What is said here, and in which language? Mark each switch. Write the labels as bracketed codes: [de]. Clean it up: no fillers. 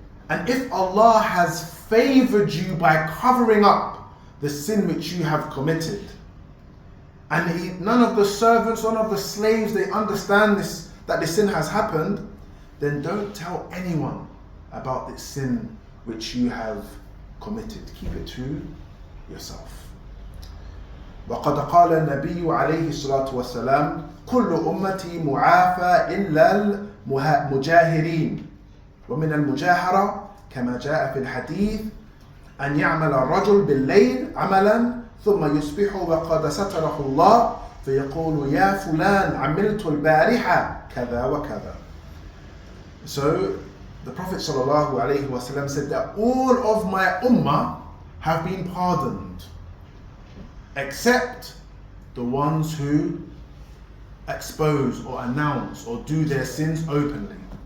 [en] And if Allah has favored you by covering up the sin which you have committed, and none of the servants, none of the slaves, they understand this, that the sin has happened, then don't tell anyone about this sin which you have committed. Keep it to yourself. [ar] وقد قال النبي عليه الصلاة والسلام كل أمتي معافى إلا المجاهرين ومن المجاهرة كما جاء في الحديث أن يعمل الرجل بالليل عملا ثم يصبح وقد ستره الله فيقول يا فلان عملت البارحة كذا وكذا. [en] So the Prophet ﷺ said that all of my ummah have been pardoned except the ones who expose or announce or do their sins openly.